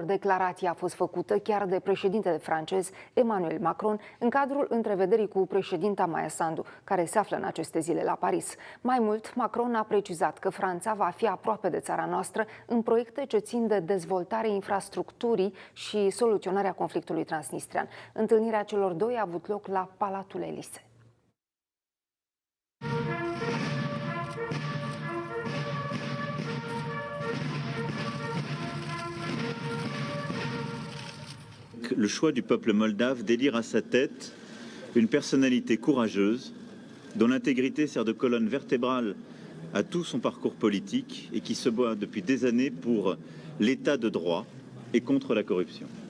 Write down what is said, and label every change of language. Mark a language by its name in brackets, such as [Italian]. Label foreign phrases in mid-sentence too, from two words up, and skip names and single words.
[Romanian] Declarația a fost făcută chiar de președintele francez Emmanuel Macron în cadrul întrevederii cu președinta Maia Sandu, care se află în aceste zile la Paris. Mai mult, Macron a precizat că Franța va fi aproape de țara noastră în proiecte ce țin de dezvoltarea infrastructurii și soluționarea conflictului transnistrean. Întâlnirea celor doi a avut loc la Palatul Elise. [French] Le choix du peuple moldave d'élire à sa tête une personnalité courageuse, dont l'intégrité sert de colonne vertébrale à tout son parcours politique et qui se bat depuis des années pour l'état de droit et contre la corruption.